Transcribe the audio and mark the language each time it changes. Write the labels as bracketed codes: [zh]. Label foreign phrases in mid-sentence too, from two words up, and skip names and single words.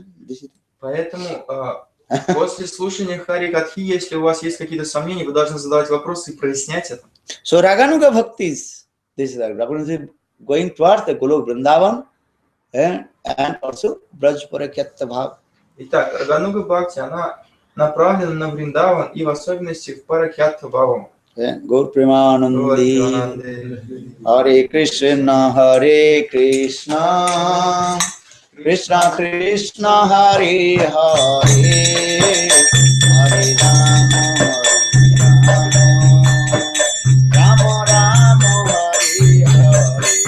[ru] Поэтому после слушания Харикатхи, если у вас есть какие-то сомнения, вы должны задавать вопросы и прояснять это. [en] So Raganuga Bhakti is this is Raganuga going towards the Golok Vrindavan and also Braj Paraketa Bhav. [ru] Итак, Рагануга Бхакти, она направлена на Вриндаван и в особенности в Паракета Бхаву. [sa] Gaur Premanandi Hare Krishna Hare Krishna Krishna Krishna Hare Hare Hare Rama Rama Rama Hare Hare